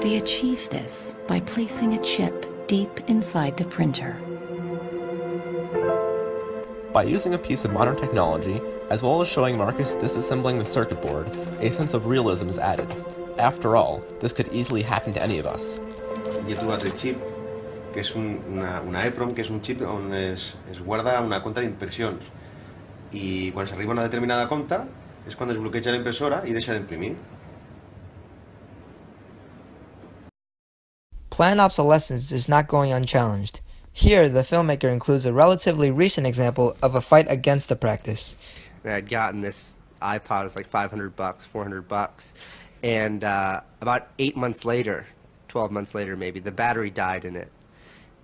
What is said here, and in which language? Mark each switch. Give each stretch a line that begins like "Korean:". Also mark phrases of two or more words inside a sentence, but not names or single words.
English: They achieve this by placing a chip deep inside the printer. By using a piece of modern technology, as well as showing Marcus disassembling the circuit board, a sense of realism is added. After all, this could easily happen to any of us.
Catalan: I he trobat el xip, que és una EEPROM, que és un xip on es guarda una compta d'impressions. I quan s'arriba a una determinada compta és quan es bloqueja la impressora i deixa d'imprimir.
English: Planned obsolescence is not going unchallenged. Here, the filmmaker includes a relatively recent example of a fight against the practice. And I'd gotten this iPod, it was like $500, $400, and about 8 months later, 12 months later maybe, the battery died in it.